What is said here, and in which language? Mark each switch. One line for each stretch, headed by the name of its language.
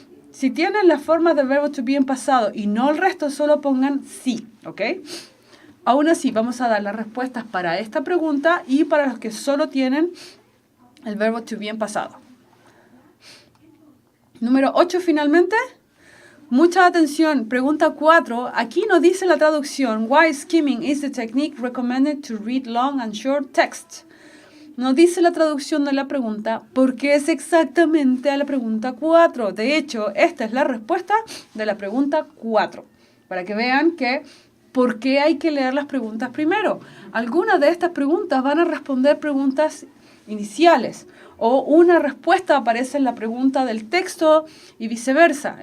Spanish: Si tienen las formas del verbo to be en pasado y no el resto, solo pongan sí, ¿ok? Aún así, vamos a dar las respuestas para esta pregunta y para los que solo tienen el verbo to be en pasado. Número 8, finalmente. Mucha atención, pregunta 4. Aquí nos dice la traducción.
English: Why skimming is the technique recommended to read long and short text?
Spanish: Nos dice la traducción de la pregunta porque es exactamente a la pregunta 4. De hecho, esta es la respuesta de la pregunta 4. Para que vean que ¿por qué hay que leer las preguntas primero? Algunas de estas preguntas van a responder preguntas iniciales o una respuesta aparece en la pregunta del texto y viceversa.